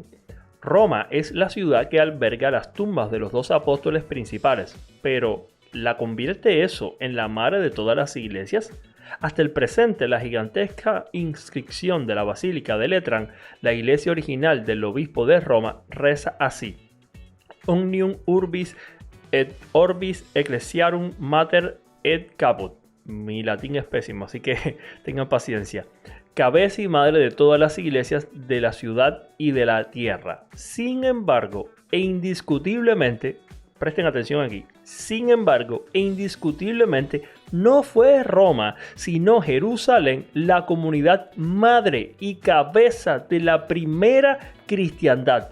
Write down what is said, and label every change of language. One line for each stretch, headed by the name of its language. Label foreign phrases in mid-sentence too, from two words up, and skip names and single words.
Spanish: Roma es la ciudad que alberga las tumbas de los 2 apóstoles principales, pero ¿la convierte eso en la madre de todas las iglesias? Hasta el presente, la gigantesca inscripción de la Basílica de Letrán, la iglesia original del obispo de Roma, reza así:
Latin: Omnium urbis et orbis ecclesiarum mater et caput.
Spanish: Mi latín es pésimo, así que tengan paciencia. Cabeza y madre de todas las iglesias de la ciudad y de la tierra. Sin embargo, e indiscutiblemente, presten atención aquí, sin embargo, e indiscutiblemente, no fue Roma, sino Jerusalén, la comunidad madre y cabeza de la primera cristiandad.